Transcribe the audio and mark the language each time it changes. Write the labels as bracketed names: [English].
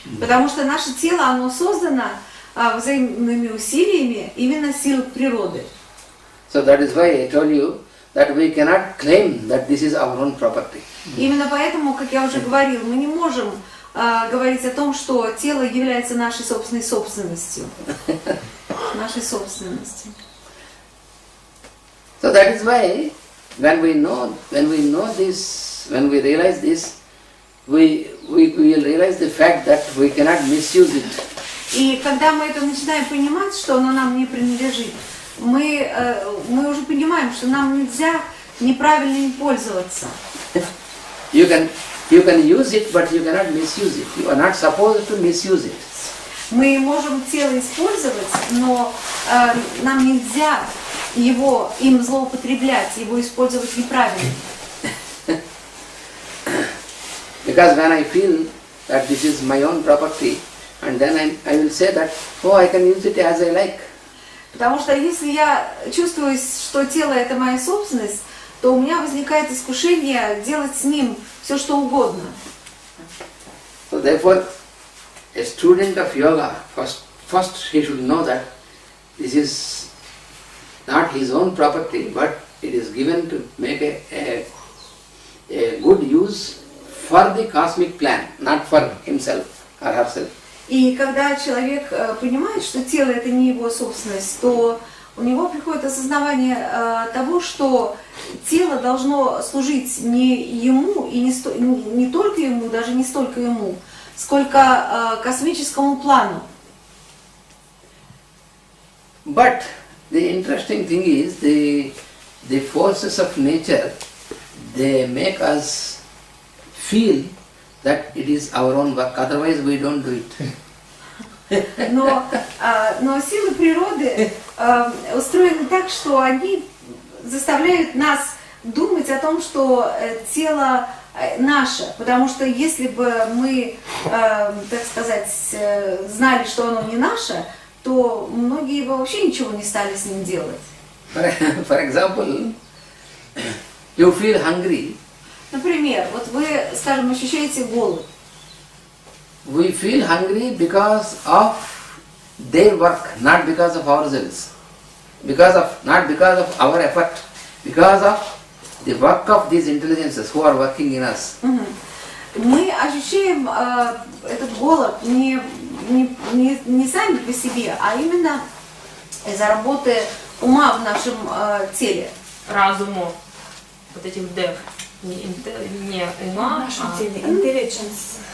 [Russian] Потому что наше тело, оно создано взаимными усилиями именно сил природы. [English] So that is why I told you that we cannot claim that this is our own property. [Russian] Именно поэтому, как я уже говорил, мы не можем говорить о том, что тело является нашей собственной собственностью. Нашей собственностью. [English] So that is why when we know this, when we realize this, we will realize the fact that we cannot misuse it. [Russian] И когда мы это начинаем понимать, что оно нам не принадлежит, мы уже понимаем, что нам нельзя неправильно им пользоваться. [English] You can use it, but you cannot misuse it. You are not supposed to misuse it. [Russian] Мы можем тело использовать, но нам нельзя им злоупотреблять, его использовать неправильно. [English] Because when I feel that this is my own property, and then I will say that, oh, I can use it as I like. [Russian] Потому что если я чувствую, что тело это моя собственность, то у меня возникает искушение делать с ним все, что угодно. [English] So therefore, a student of yoga, first he should know that this is not his own property, but it is given to make a good use for the cosmic plan, not for himself or herself. [Russian] И когда человек понимает, что тело это не его собственность, то у него приходит осознавание того, что тело должно служить не ему и не только ему, даже не столько ему, сколько космическому плану. [English] But the interesting thing is the forces of nature, they make us feel that it is our own work, otherwise we don't do it. [Russian] Но силы природы устроены так, что они заставляют нас думать о том, что тело наше, потому что если бы мы, так сказать, знали, что оно не наше, то многие бы вообще ничего не стали с ним делать. [English] For example, you feel hungry. [Russian] Например, вот вы, скажем, ощущаете голод. [English] We feel hungry because of their work, not because of ourselves. Not because of our effort, because of the work of these intelligences who are working in us. [Russian] Мы ощущаем этот голод не сами по себе, а именно из-за работы ума в нашем теле. Разуму. Вот этих дев. Не ума, В нашем теле. Intelligence.